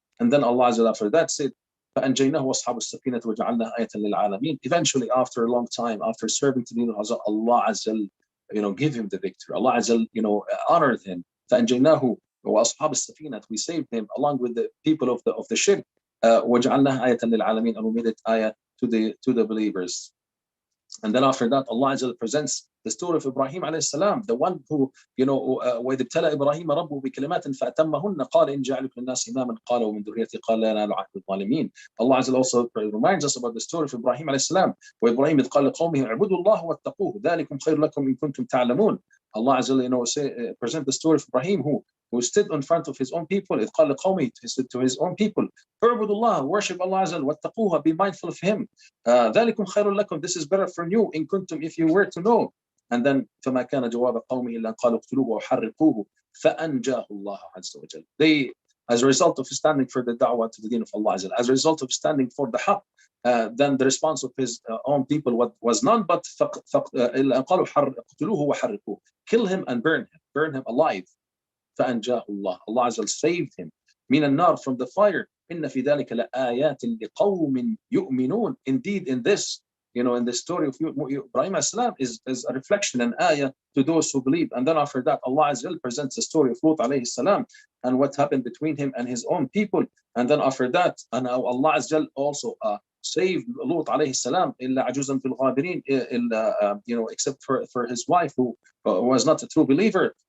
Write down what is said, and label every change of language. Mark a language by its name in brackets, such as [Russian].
[English] And then Allah Azza after that said, [Arabic] فأنجيناه وأصحاب السفينة وجعلناها آية للعالمين. [English] Eventually, after a long time, after serving to the deen of Allah Azza, gave him the victory. Allah Azza, honored him. [Arabic] فأنجيناه وأصحاب السفينة. [English] We saved him along with the people of the ship. [Arabic] وجعلناها آية للعالمين. [English] And we made it ayah to the believers. And then after that, Allah Azza presents the story of Ibrahim alayhi salam, the one who, [Arabic] وَإِذِ ابْتَلَى إِبْرَاهِيمَ رَبُّهُ بِكَلِمَاتٍ فَأَتَمَّهُنَّ قَالَ إِنْ جَعَلْتُ لِلنَّاسِ إِمَامًا قَالَ وَمِنْ ذُرِّيَّتِي قَالَ لَا يَنَالُ عَهْدُ الظَّالِمِينَ. [English] Allah Azza also reminds us about the story of Ibrahim alayhi salam, [Arabic] وإبراهيم إذ قال لقومه اعبدوا الله واتقوه ذلكم خير لكم إن كنتم تعلمون. [English] Allah Azza present the story of Ibrahim who stood in front of his own people. [Arabic] إذ قال لقومه, [English] he said to his own people, [Arabic] اعبدوا الله, [English] worship Allah Azza, [Arabic] واتقوه, [English] be mindful of him. [Arabic] ذلكم خير لكم, [English] this is better for you, [Arabic] إن كنتم, [English] if you were to know. And then [Arabic] فما كان جواب قومه إلا قالوا اقتلوه وحرقوه فأنجاه الله عز وجل. [English] They, as a result of standing for the da'wah to the deen of Allah, as a result of standing for the haqq, then the response of his own people was none but [Arabic] قالوا اقتلوه وحرقوه, [English] kill him and burn him alive. [Arabic] فأنجاه الله, [English] Allah Azza saved him. [Arabic] من النار, [English] from the fire. [Arabic] إن في ذلك لآيات لقوم يؤمنون. [English] Indeed, in this, in the story of Ibrahim as-salam is a reflection, an ayah to those who believe. And then after that, Allah Azza presents the story of Lut alayhi salam and what happened between him and his own people. And then after that, and Allah Azza also save Lut alayhi salam, [Arabic] إلا عجوزا في الغابرين, [English] except for his wife who was not a true believer.